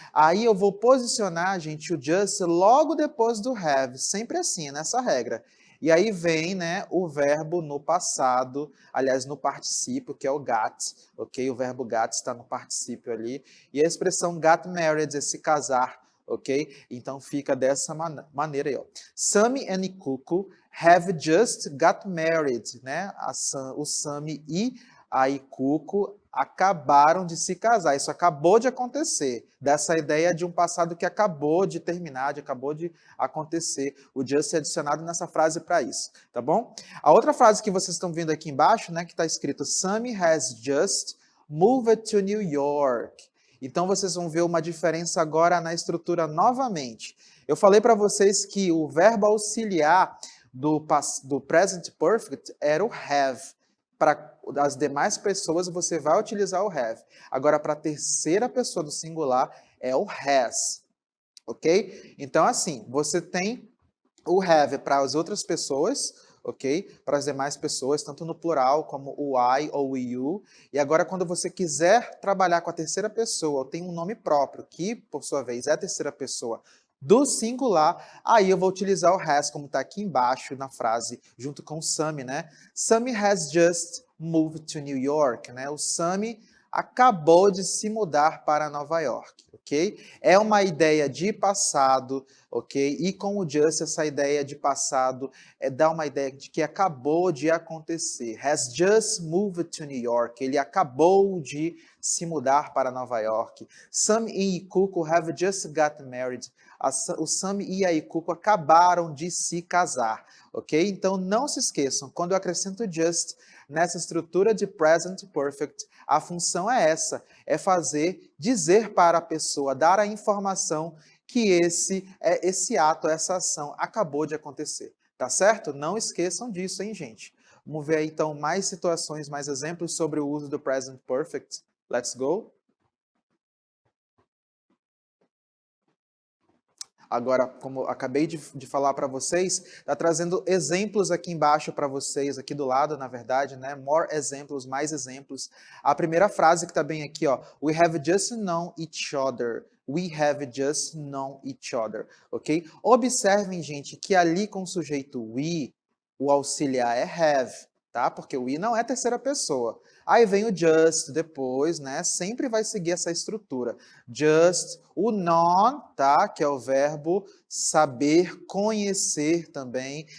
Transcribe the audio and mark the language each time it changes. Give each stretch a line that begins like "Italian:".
Portuguese: Aí eu vou posicionar, gente, o just logo depois do have, sempre assim, nessa regra. E aí vem, né, o verbo no passado, aliás, no particípio, que é o got, ok? O verbo got está no particípio ali. E a expressão got married é se casar, ok? Então fica dessa maneira aí, ó.
English: Sammy and Cuco have just got married, né?
Portuguese: O Sammy e a Cuco acabaram de se casar. Isso acabou de acontecer. Dessa ideia de um passado que acabou de terminar, acabou de acontecer. O just é adicionado nessa frase para isso, tá bom? A outra frase que vocês estão vendo aqui embaixo, né, que está escrito
English: Sammy has just moved to New York.
Portuguese: Então, vocês vão ver uma diferença agora na estrutura novamente. Eu falei para vocês que o verbo auxiliar do present perfect era o have. Para as demais pessoas, você vai utilizar o have. Agora, para a terceira pessoa do singular, é o has. Ok? Então, assim, você tem o have para as outras pessoas, ok? Para as demais pessoas, tanto no plural como o I ou o you. E agora, quando você quiser trabalhar com a terceira pessoa, tem um nome próprio, que, por sua vez, é a terceira pessoa do singular, aí eu vou utilizar o has, como está aqui embaixo na frase, junto com o Sammy, né?
English: Sammy has just moved to New York, né?
Portuguese: O Sammy acabou de se mudar para Nova York, ok? É uma ideia de passado, ok? E com o just, essa ideia de passado dá uma ideia de que acabou de acontecer.
English: Has just moved to New York.
Portuguese: Ele acabou de se mudar para Nova York.
English: Sam e Cuco have just got married.
Portuguese: O Sam e a Cuco acabaram de se casar, ok? Então, não se esqueçam, quando eu acrescento just nessa estrutura de present perfect, a função é essa, é dizer para a pessoa, dar a informação que esse ato, essa ação acabou de acontecer, tá certo? Não esqueçam disso, hein, gente? Vamos ver aí, então, mais situações, mais exemplos sobre o uso do present perfect.
English: Let's go!
Portuguese: Agora, como eu acabei de falar para vocês, está trazendo exemplos aqui embaixo para vocês, aqui do lado, na verdade, né? More exemplos, mais exemplos. A primeira frase que está bem aqui, ó.
English: We have just known each other. We have just known each other, ok?
Portuguese: Observem, gente, que ali com o sujeito we, o auxiliar é have, tá? Porque o we não é terceira pessoa. Aí vem o just depois, né? Sempre vai seguir essa estrutura. Just, o known, tá? Que é o verbo saber, conhecer também.